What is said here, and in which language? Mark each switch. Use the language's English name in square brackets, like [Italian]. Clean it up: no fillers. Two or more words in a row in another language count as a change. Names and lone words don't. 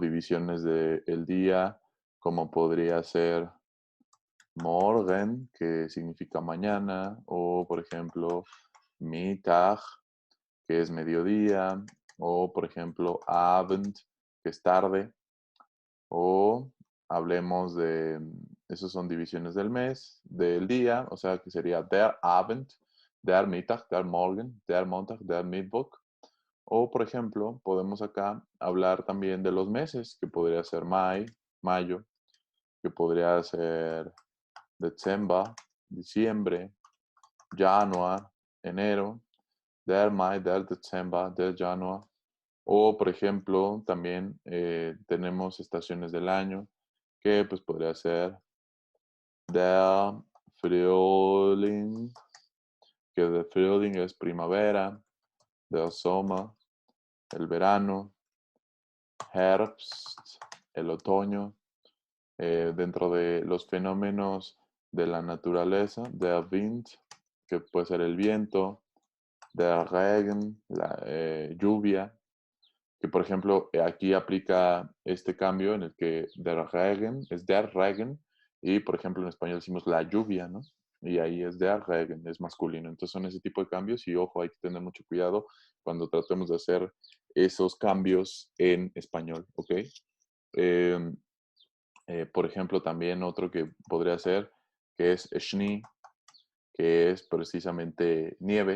[Spanish] divisiones del día, como podría ser Morgen, que significa mañana, o por ejemplo Mittag, que es mediodía, o por ejemplo Abend, que es tarde, o hablemos de, esos son divisiones del mes, del día, o sea que sería [German] der Abend, der Mittag, der Morgen, der Montag, der Mittwoch. [Spanish] O, por ejemplo, podemos acá hablar también de los meses, que podría ser mayo, que podría ser Dezember, diciembre, Januar, enero, [German] der Mai, der Dezember, der Januar. [Spanish] O, por ejemplo, también tenemos estaciones del año, que pues podría ser [German] der Frühling, [Spanish] que [German] der Frühling [Spanish] es primavera, [German] der Sommer, [Spanish] el verano, Herbst, el otoño. Dentro de los fenómenos de la naturaleza, [German] der Wind, [Spanish] que puede ser el viento, [German] der Regen, [Spanish] la lluvia, que por ejemplo aquí aplica este cambio en el que [German] der Regen [Spanish] es [German] der Regen [Spanish] y por ejemplo en español decimos la lluvia, ¿no? Y ahí es [German] der Regen, [Spanish] es masculino. Entonces son ese tipo de cambios y ojo, hay que tener mucho cuidado cuando tratemos de hacer esos cambios en español, ¿ok? Eh, por ejemplo, también otro que podría ser, que es Schnee, que es precisamente nieve.